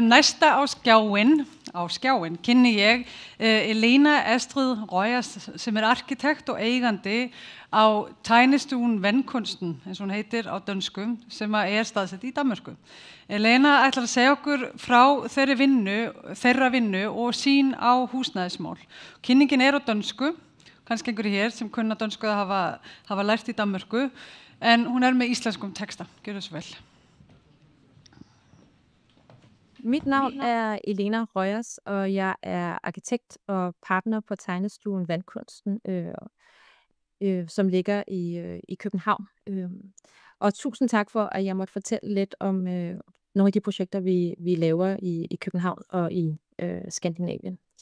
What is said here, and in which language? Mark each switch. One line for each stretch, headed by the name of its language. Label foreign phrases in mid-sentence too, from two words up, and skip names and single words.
Icelandic: Næsta á skjáin kynni ég Elena Astrid Røyers sem arkitekt og eigandi á Tegnestuen Vandkunsten, eins og hún heitir á dönsku, sem staðsett í Danmörku. Elena ætlar að segja okkur frá þeirra vinnu og sín á húsnæðismál. Kynningin á dönsku, kannski einhverju hér sem kunna dönsku að hafa lært í Danmörku, en hún með íslenskum teksta. Gjör það svo vel.
Danish: Mit navn Elena Røyers, og jeg arkitekt og partner på Tegnestuen Vandkunsten, som ligger i København. Og tusind tak for, at jeg måtte fortælle lidt om nogle af de projekter, vi laver i København og i Skandinavien.